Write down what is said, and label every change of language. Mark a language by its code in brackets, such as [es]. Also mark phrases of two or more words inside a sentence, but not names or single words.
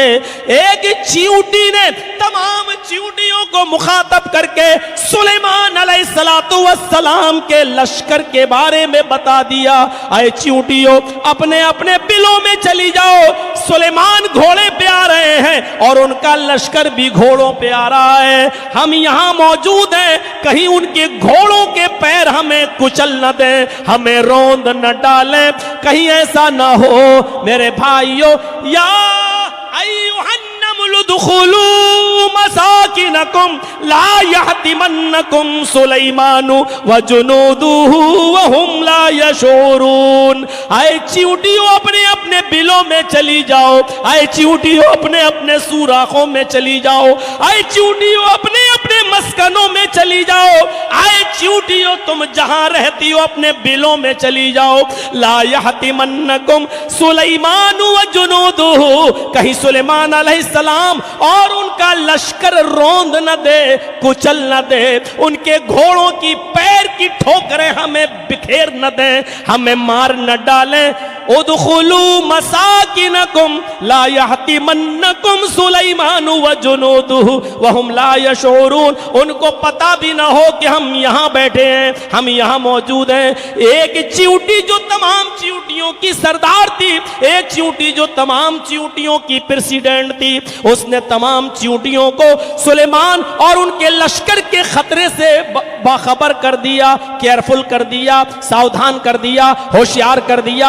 [ur] ایک چیونٹی نے تمام چیونٹیوں کو مخاطب کر کے سلیمان [ar] عليه الصلاة والسلام [ur] کے لشکر کے بارے میں بتا دیا، اے چیونٹیوں اپنے اپنے بلوں میں چلی جاؤ، سلیمان گھوڑے پہ آ رہے ہیں اور ان کا لشکر بھی گھوڑوں پہ آ رہا ہے. ہم یہاں موجود ہیں، کہیں ان کے گھوڑوں کے پیر ہمیں کچل نہ دے، ہمیں روند نہ ڈالیں، کہیں ایسا نہ ہو میرے بھائیوں. [ar] يا دخلوا مساكنكم لا يحطمنكم سليمان وجنوده وهم لا يشعرون. [ur] اے چیونٹیوں اپنے اپنے بلوں میں چلی جاؤ، اے چیونٹیوں اپنے اپنے سوراخوں میں چلی جاؤ، اے چیونٹیوں اپنے اپنے مسکنوں میں چلی جاؤ، اے چیونٹیوں تم جہاں رہتی ہو اپنے بلوں میں چلی جاؤ. [ar] لا يحطمنكم سليمان وجنوده, [ur] کہیں سلیمان علیہ السلام اور ان کا لشکر روند نہ دے، کچل نہ دے، ان کے گھوڑوں کی پیر کی ٹھوکریں ہمیں بکھیر نہ دے، ہمیں مار نہ ڈالیں. [ar] ادخلوا مساكنكم لا يحطمنكم سليمان وجنوده وهم لا يشعرون. [ur] ان کو پتا بھی نہ ہو کہ ہم یہاں بیٹھے ہیں، ہم یہاں موجود ہیں. ایک چیونٹی جو تمام چیونٹیوں کی سردار تھی، ایک چیونٹی جو تمام چیونٹیوں کی پریزیڈنٹ تھی، اس نے تمام چیونٹیوں کو سلیمان اور ان کے لشکر کے خطرے سے باخبر کر دیا، کیئرفل کر دیا، ساودھان کر دیا، ہوشیار کر دیا.